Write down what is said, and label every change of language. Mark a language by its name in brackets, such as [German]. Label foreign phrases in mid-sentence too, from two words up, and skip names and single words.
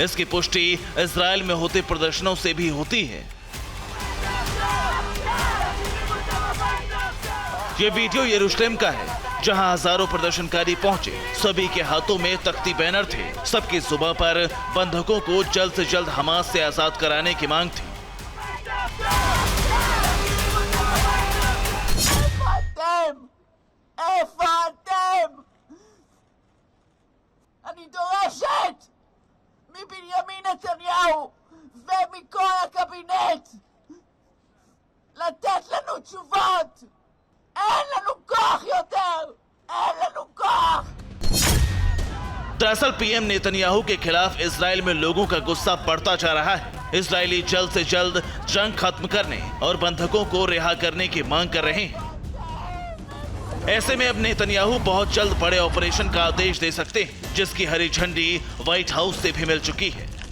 [Hindi] इसकी पुष्टि इजराइल में होते प्रदर्शनों से भी होती है। ये वीडियो यरूशलेम का है, जहां हजारों प्रदर्शनकारी पहुंचे। सभी के हाथों में तख्ती बैनर थे। सबकी जुबां पर बंधकों को जल्द से जल्द हमास से आजाद कराने की मांग थी। [Hebrew] אני דורשת מבנימין נתניהו ומכל הקבינט לתת לנו תשובות. אין לנו כוח יותר! אין לנו כוח! [Hindi] दरअसल पीएम नेतन्याहू के खिलाफ इजराइल में लोगों का गुस्सा बढ़ता जा रहा है। इजरायली जल्द से जल्द जंग खत्म करने और बंधकों को रिहा करने की मांग कर रहे हैं। ऐसे में अब नेतन्याहू बहुत जल्द बड़े ऑपरेशन का आदेश दे सकते हैं, जिसकी हरी झंडी व्हाइट हाउस से भी मिल चुकी है।